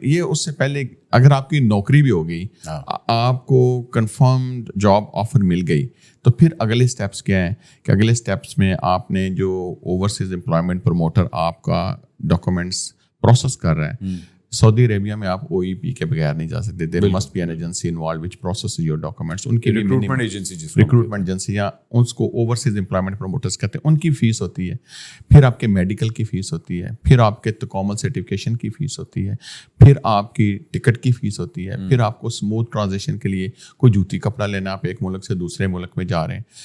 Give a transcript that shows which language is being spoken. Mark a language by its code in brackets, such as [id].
[ur] یہ اس سے پہلے اگر آپ کی نوکری بھی ہو گئی، آپ کو کنفرمڈ جاب آفر مل گئی، تو پھر اگلے اسٹیپس کیا ہیں کہ اگلے اسٹیپس میں آپ نے جو اوورسیز امپلائمنٹ پروموٹر آپ کا ڈاکومنٹس پروسیس کر رہا ہے. سعودی عربیہ میں آپ OEP کے بغیر نہیں جا سکتے. [en] There must be an agency involved which process your documents. [ur] ان کی ریکروٹمنٹ ایجنسی یا اس کو اوورسیز امپلائمنٹ پروموٹرس کہتے ہیں، ان کی فیس ہوتی ہے. پھر آپ کے میڈیکل کی فیس ہوتی ہے، پھر آپ کے تکامل سرٹیفکیشن کی فیس ہوتی ہے، پھر آپ کی ٹکٹ کی فیس ہوتی ہے، پھر آپ کو اسموتھ ٹرانزیشن کے لیے کوئی جوتی کپڑا لینا، آپ ایک ملک سے دوسرے ملک میں جا رہے ہیں.